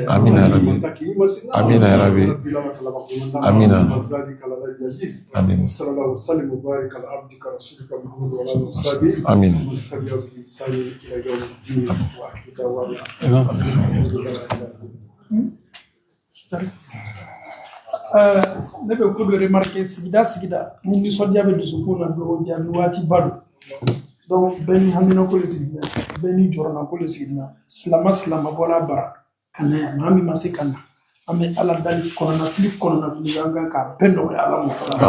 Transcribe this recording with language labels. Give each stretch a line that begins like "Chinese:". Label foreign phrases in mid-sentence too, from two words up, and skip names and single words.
Arabic: آمين يا ربي. آمين يا ربي. آمين. آمين. صلى الله وسلم وبارك على عبدك رسولك محمد وعلى آله وصحبه. آمين. ومن تبع بإحسان إلى يوم الدين وآخر دعوانا الحمد لله رب العالمين.
Bambara: Ne bɛ ko dɔ remarquer sigida ni nisɔndiya bɛ dusukun na don ja ni waati ba don donc bɛɛ ni haminako de sigida bɛɛ ni jɔrɔnako de sigida silama bɔla bara ka na yan maa min ma se ka na an bɛ ala dali kɔnɔnafili an kan k'a bɛɛ nɔgɔya ala mɔ